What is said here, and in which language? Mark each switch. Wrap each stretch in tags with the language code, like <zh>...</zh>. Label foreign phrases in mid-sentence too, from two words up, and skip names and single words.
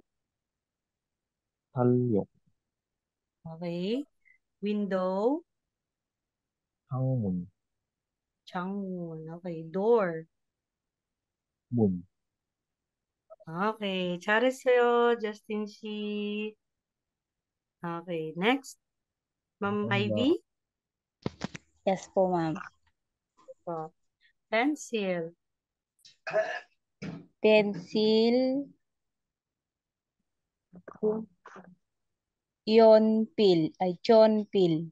<ko>talyok,</ko> <en>Okay. Window.</en> <ko>창문,</ko> <en>Changwon. Okay, door.</en> <ko>문, Okay, 잘했어요, Justin Shi.</ko> <en>Okay, next. Ma'am</en> <ko>감사합니다. Ivy.</ko> <en>Yes po, ma'am. Po. Pencil. Pencil, yonpil, ay chonpil,</en>